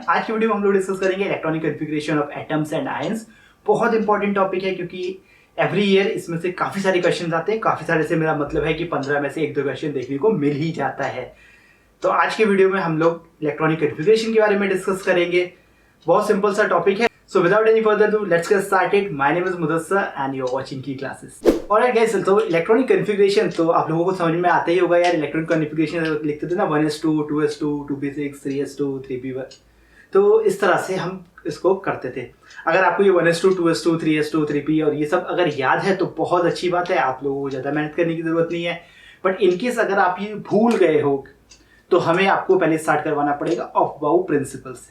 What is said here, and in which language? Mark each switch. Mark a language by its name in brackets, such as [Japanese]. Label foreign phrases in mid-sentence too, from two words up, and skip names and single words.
[Hindi] आज की वीडियो में हम लोग डिस्कस करेंगे [English] electronic configuration of atoms and ions. [Hindi] बहुत [English] important topic [Hindi] है क्योंकि [English] every year [Hindi] इसमें से काफी सारे क्वेश्चन आते हैं। काफी सारे से मेरा मतलब है कि 15 में से एक दो क्वेश्चन देखने को मिल ही जाता है। तो आज के वीडियो में हम लोग [English] electronic configuration [Hindi] के बारे में डिस्कस करेंगे। बहुत सिंपल सा टॉपिक है। [English] So without any further ado, let's get started. My name is Mudassar and you're watching Key Classes. Alright guys, [Hindi] तो [English] electronic configuration [Hindi] तो आप लोगों को समझ में आता ही होगा यार। [English] electronic configuration [Hindi] लिखते थे ना 1s2, 2s2, 2p6, 3s2, 3p1। तो इस तरह से हम इसको करते थे। अगर आपको ये 1s2, 2s2, 3s2, 3p और ये सब अगर याद है तो बहुत अच्छी बात है, आप लोगों को ज़्यादा मेहनत करने की ज़रूरत नहीं है। [English] but in case [Hindi] अगर आप ये भूल गए हो तो हमें आपको पहले स्टार्ट करवाना पड़ेगा [English] Aufbau principle [Hindi] से।